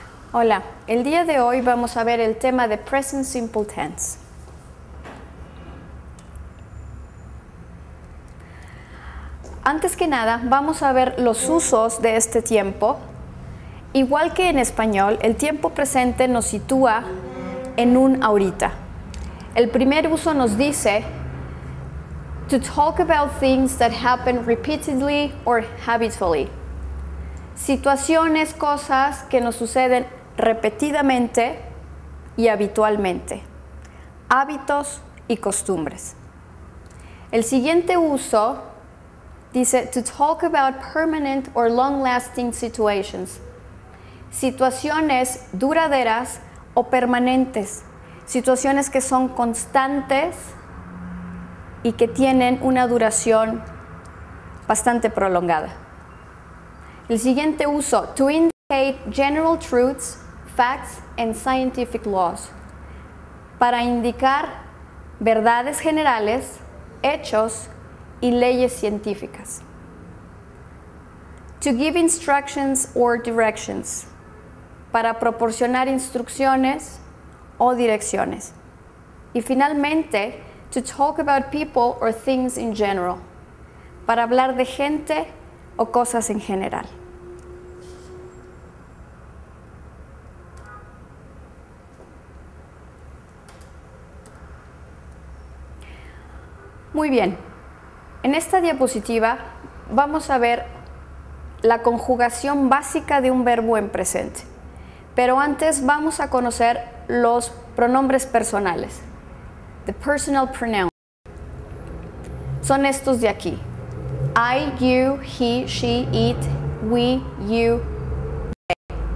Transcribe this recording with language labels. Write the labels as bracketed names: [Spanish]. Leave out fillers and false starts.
[Spanish] Hola, el día de hoy vamos a ver el tema de Present Simple Tense. Antes que nada, vamos a ver los usos de este tiempo. Igual que en español, el tiempo presente nos sitúa en un ahorita. El primer uso nos dice [English] to talk about things that happen repeatedly or habitually. [Spanish] Situaciones, cosas que nos suceden repetidamente y habitualmente. Hábitos y costumbres. El siguiente uso dice [English] to talk about permanent or long-lasting situations. [Spanish] Situaciones duraderas o permanentes. Situaciones que son constantes y que tienen una duración bastante prolongada. El siguiente uso, [English] to indicate general truths, facts and scientific laws. [Spanish] Para indicar verdades generales, hechos y leyes científicas. [English] To give instructions or directions. [Spanish] Para proporcionar instrucciones o direcciones. Y finalmente, [English] to talk about people or things in general. [Spanish] Para hablar de gente o cosas en general. Muy bien, en esta diapositiva vamos a ver la conjugación básica de un verbo en presente. Pero antes vamos a conocer los pronombres personales. [English] The personal pronouns. [Spanish] Son estos de aquí. [English] I, you, he, she, it, we, you, they.